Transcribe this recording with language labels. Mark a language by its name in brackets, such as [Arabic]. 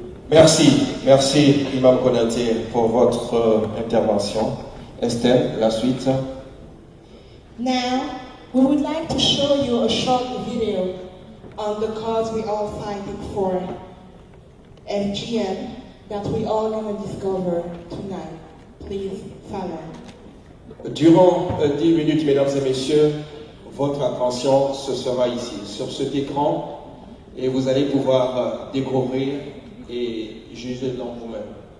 [French] Merci Imam Konaté pour votre intervention. Estelle, la suite. [English] Now, we would like to show you a short video on the cause we all fighting for, FGM, that we all going to discover tonight. Please follow. [French] Durant 10 minutes, mesdames et messieurs, votre attention ce sera ici, sur cet écran, et vous allez pouvoir découvrir et juger dans vous-même.